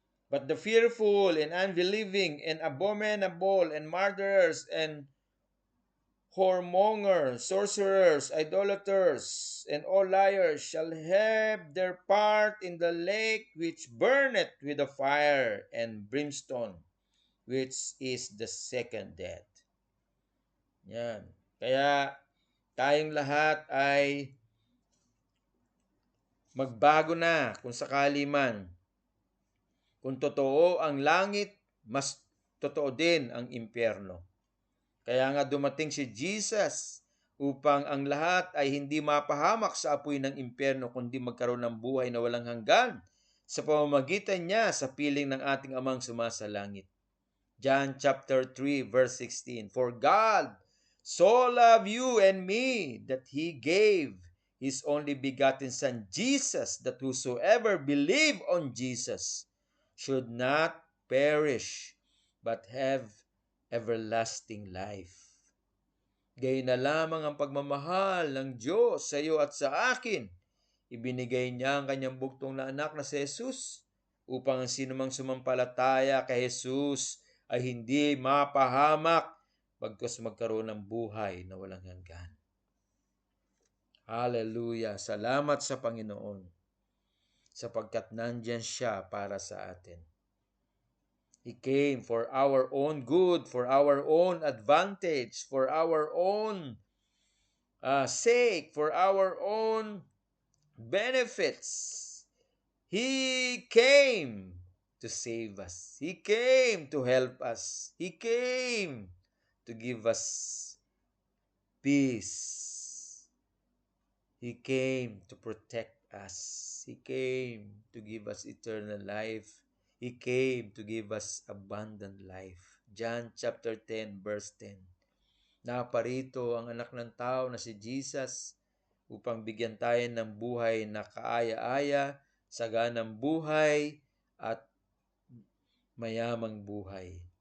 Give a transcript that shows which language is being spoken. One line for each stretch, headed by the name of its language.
English: But the fearful and unbelieving and abominable and murderers and whoremongers, sorcerers, idolaters, and all liars shall have their part in the lake which burneth with the fire and brimstone, which is the second death.
Filipino: Yan. Kaya tayong lahat ay magbago na kung sakali man. Kung totoo ang langit, mas totoo din ang impyerno. Kaya nga dumating si Jesus upang ang lahat ay hindi mapahamak sa apoy ng impyerno kundi magkaroon ng buhay na walang hanggan sa pamamagitan niya sa piling ng ating Amang sumasalangit.
English: John chapter 3 verse 16. For God so loved you and me that He gave His only begotten Son Jesus, that whosoever believe on Jesus should not perish but have everlasting life.
Filipino: Gayon na lamang ang pagmamahal ng Diyos sa iyo at sa akin. Ibinigay niya ang kanyang bugtong na anak na si Jesus upang ang sinumang sumampalataya kay Jesus ay hindi mapahamak bagkus magkaroon ng buhay na walang hanggan. Hallelujah! Salamat sa Panginoon sapagkat nandyan siya para sa atin.
English: He came for our own good, for our own advantage, for our own sake, for our own benefits. He came to save us. He came to help us. He came to give us peace. He came to protect us. He came to give us eternal life. He came to give us abundant life. John chapter 10 verse 10.
Filipino: Naparito ang anak ng tao na si Jesus upang bigyan tayo ng buhay na kaaya-aya, saganang buhay at mayamang buhay.